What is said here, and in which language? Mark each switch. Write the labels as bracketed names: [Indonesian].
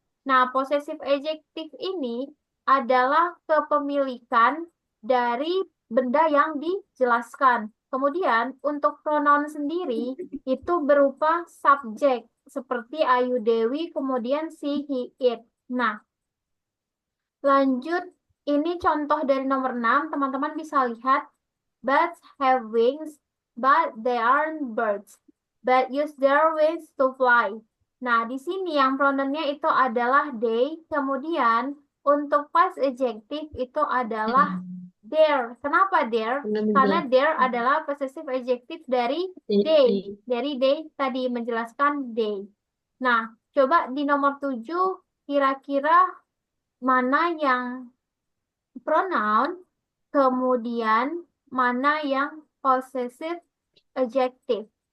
[Indonesian] Nah, possessive adjective ini adalah kepemilikan dari benda yang dijelaskan. Kemudian, untuk pronoun sendiri itu berupa subjek, seperti Ayu Dewi, kemudian she, he, it. Nah, lanjut, ini contoh dari nomor 6, teman-teman bisa lihat. [English] Bats have wings, but they aren't birds. But use their wings to fly. [Indonesian] Nah, di sini yang pronounnya itu adalah they. Kemudian, untuk past adjective itu adalah their. Kenapa their? Karena their adalah possessive adjective dari they. Dari they tadi menjelaskan they. Nah, coba di nomor 7, kira-kira mana yang pronoun, kemudian mana yang possessive adjective.